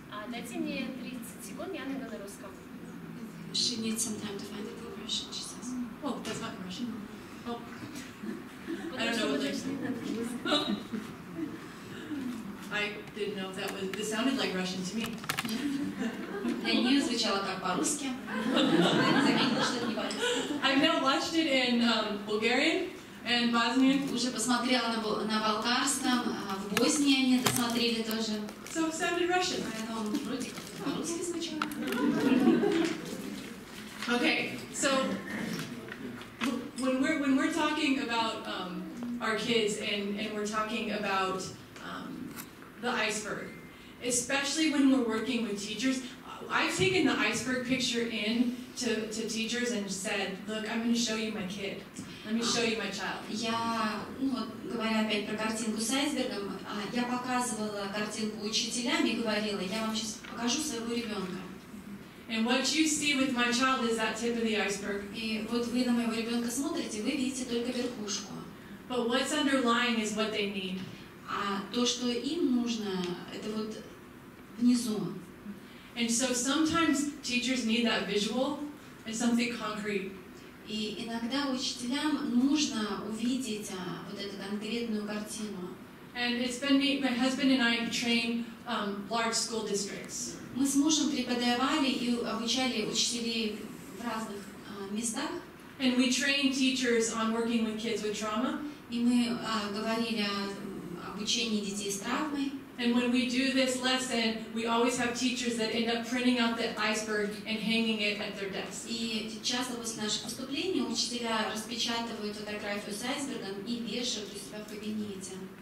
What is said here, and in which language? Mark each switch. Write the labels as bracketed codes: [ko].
[ru] Дайте мне 30 секунд, я найду на русском. [en] She needs some time to find the progression, she says. Oh, that's not Russian. Oh. I don't know what they're saying. I didn't know if that was, this sounded like Russian to me. [ru] Для нее звучало как по-русски. Заметила, что это не по-русски. [en] I've now watched it in Bulgarian and Bosnian. [ru] Уже посмотрела на болгарском, в Боснии они досмотрели тоже. [en] So it sounded Russian. [ru] Поэтому вроде как по-русски звучало. [en] Okay, so when we're talking about our kids and we're talking about the iceberg, especially when we're working with teachers, I've taken the iceberg picture in to teachers and said, look, I'm going to show you my kid. Let me show you my child. [ru] Я, говоря опять про картинку с айсбергом, я показывала картинку учителям и говорила, я вам сейчас покажу своего ребенка. [en] And what you see with my child is that tip of the iceberg. [ru] И вот вы на моего ребенка смотрите, вы видите только верхушку. [en] But what's underlying is what they need. [ru] А то, что им нужно, это вот внизу. [en] And so sometimes teachers need that visual and something concrete. [ru] И иногда учителям нужно увидеть вот эту конкретную картину. [en] And it's been me, my husband and I train large school districts. [ru] Мы с мужем преподавали и обучали учителей в разных местах. [en] And we train teachers on working with kids with trauma. [ru] И мы говорили о обучении детей с травмой. [en] And when we do this lesson, we always have teachers that end up printing out the iceberg and hanging it at their desk. [ru] И часто после наших выступлений учителя распечатывают фотографию с айсбергом и вешают у себя в кабинете.